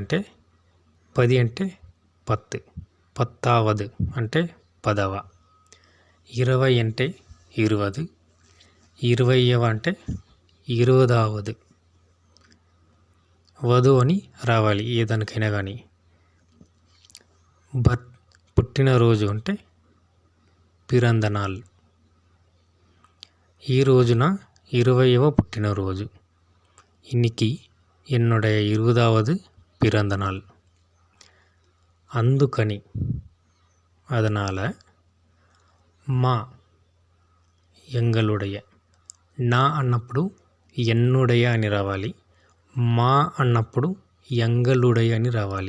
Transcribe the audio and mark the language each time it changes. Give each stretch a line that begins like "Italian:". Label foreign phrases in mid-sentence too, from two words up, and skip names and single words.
Telugu: అంటే 10 అంటే 10, 10వ అంటే 10వ, 20 అంటే 20, 20వ అంటే 20వ వధు అని రావాలి ఏ దానికైనా కానీ. పుట్టినరోజు అంటే పిరందనాల్. ఈ రోజున 20వ పుట్టినరోజు.
Tamil: இன்னைக்கு என்னுடைய 20வது பிறந்தநாள்.
Telugu: అందుకని அதனால. మా ఎంగలుடைய. నా అన్నప్పుడు ఎన్నుడయ అని రావాలి. మా అన్నప్పుడు ఎంగలుడయ అని రావాలి.